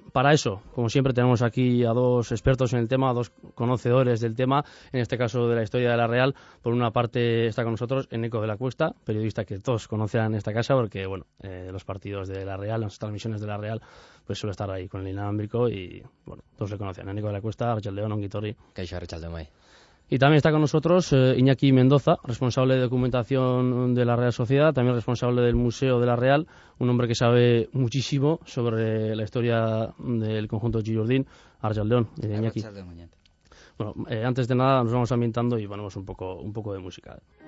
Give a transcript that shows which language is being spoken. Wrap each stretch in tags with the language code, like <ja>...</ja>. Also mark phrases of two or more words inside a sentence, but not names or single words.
<es>Para eso, como siempre, tenemos aquí a dos expertos en el tema, a dos conocedores del tema, en este caso de la historia de la Real. Por una parte está con nosotros Eneko de la Cuesta, periodista que todos conocen en esta casa, porque bueno, los partidos de la Real, las transmisiones de la Real, pues suele estar ahí con el inalámbrico y bueno, todos le conocen. Eneko de la Cuesta,</es> <eu>Arratsaldeon, ongi etorri. Kaixo, Arratsaldeon, bai.</eu> <es>Y también está con nosotros Iñaki Mendoza, responsable de documentación de la Real Sociedad, también responsable del Museo de la Real, un hombre que sabe muchísimo sobre la historia del conjunto Girondín.</es> <eu>Arratsaldeon, Iñaki.</eu> <es>Bueno, antes de nada nos vamos ambientando y ponemos un poco de música.</es>